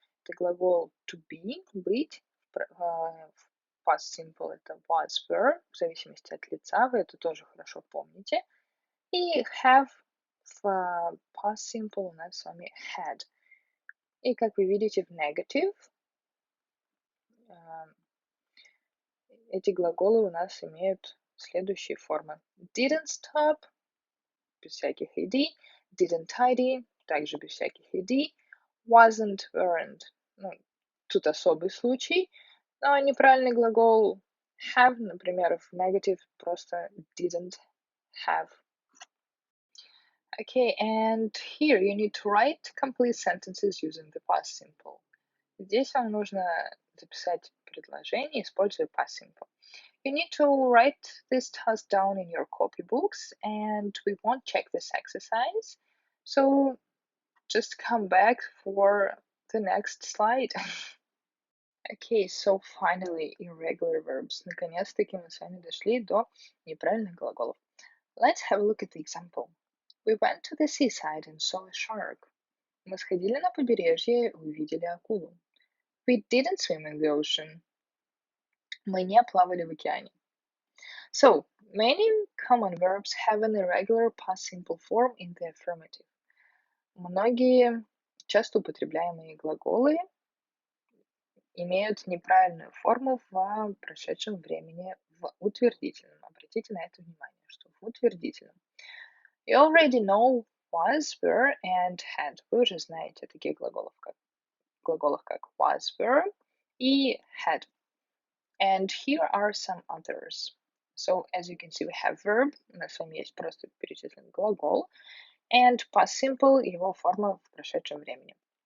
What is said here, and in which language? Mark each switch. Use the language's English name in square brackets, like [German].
[Russian] Это глагол to be, быть, в past simple это was, were, в зависимости от лица, вы это тоже хорошо помните. И have в past simple у нас с вами had. И как вы видите в negative, эти глаголы у нас имеют следующие формы. [English] Didn't stop, [Russian] без всяких ed, [English] didn't tidy, [Russian] также без всяких ed, [English] wasn't, weren't. [Russian] Тут особый случай, но неправильный глагол have, например, в negative просто didn't have. [English] Okay, and here you need to write complete sentences using the past simple. [Russian] Здесь вам нужно записать предложение, используя past simple. [English] You need to write this task down in your copybooks, and we won't check this exercise. So just come back for the next slide. Okay, so finally, irregular verbs. [Russian] Наконец-таки мы с вами дошли до неправильных глаголов. [English] Let's have a look at the example. We went to the seaside and saw a shark. [Russian] Мы сходили на побережье и увидели акулу. [English] We didn't swim in the ocean. [Russian] Мы не плавали в океане. [English] So, many common verbs have an irregular past simple form in the affirmative. [Russian] Многие часто употребляемые глаголы имеют неправильную форму в прошедшем времени в утвердительном. Обратите на это внимание, что в утвердительном. [English] You already know was, were, and had. [Russian] Вы уже знаете таких глаголов, как was, were и had. [English] And here are some others. So, as you can see, we have verb, [Russian] у нас с вами есть просто перечислен глагол, and past simple, его форма в прошедшем времени.